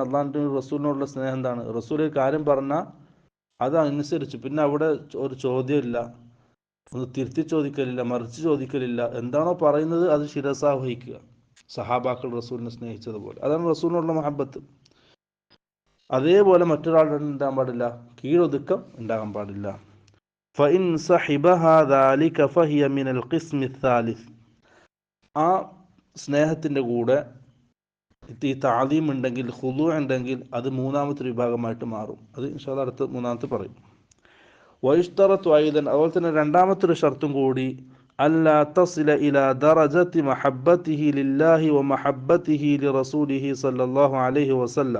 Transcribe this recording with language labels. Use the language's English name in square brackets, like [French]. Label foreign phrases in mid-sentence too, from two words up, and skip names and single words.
[Malayalam] അള്ളാഹിൻ്റെ റസൂലിനോടുള്ള സ്നേഹം എന്താണ്? റസൂൽ ഒരു കാര്യം പറഞ്ഞാൽ അതനുസരിച്ച് പിന്നെ അവിടെ ഒരു ചോദ്യമില്ല, ഒന്ന് തിരുത്തി ചോദിക്കലില്ല, മറിച്ച് ചോദിക്കലില്ല. എന്താണോ പറയുന്നത് അത് ശിരസാ വഹിക്കുക. സഹാബാക്കൾ റസൂലിനെ സ്നേഹിച്ചതുപോലെ. അതാണ് റസൂലിനോടുള്ള മഹബത്ത്. അതേപോലെ മറ്റൊരാളുടെ ഉണ്ടാകാൻ പാടില്ല, കീഴൊതുക്കം ഉണ്ടാകാൻ പാടില്ല. [Arabic] فإن صحبها ذلك فهي من القسم الثالث. [Malayalam] ആ സ്നേഹത്തിൻ്റെ കൂടെ ഈ താലീം ഉണ്ടെങ്കിൽ, ഖുദൂ ഉണ്ടെങ്കിൽ അത് മൂന്നാമത്തെ വിഭാഗമായിട്ട് മാറും. അത് [Arabic] إن شاء الله [Malayalam] അടുത്ത മൂന്നാമത്തെ പറയും. [Arabic] ويشترط أيضا, [Malayalam] അതുപോലെ തന്നെ രണ്ടാമത്തെ ഒരു ഷർത്തും കൂടി, [Arabic] ألا تصل إلى درجة محبته لله ومحبته لرسوله صلى الله عليه وسلم.